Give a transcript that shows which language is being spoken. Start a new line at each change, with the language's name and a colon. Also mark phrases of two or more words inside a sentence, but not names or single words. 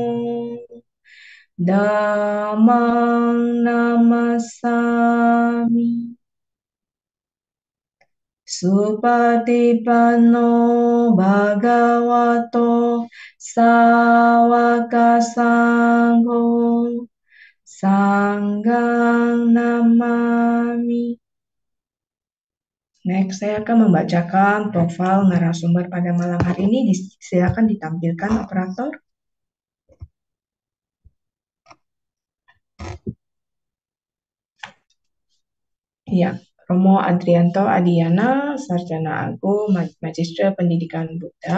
Pali: Dhammang Namasami Supatipanno Bhagavato Sawaka Sangho Sanggang Namami.
Indonesian: Next, saya akan membacakan profil narasumber pada malam hari ini. Silakan ditampilkan operator. Ya, Romo Adrianto Adiana, Sarjana Agung, Magister Pendidikan Buddha.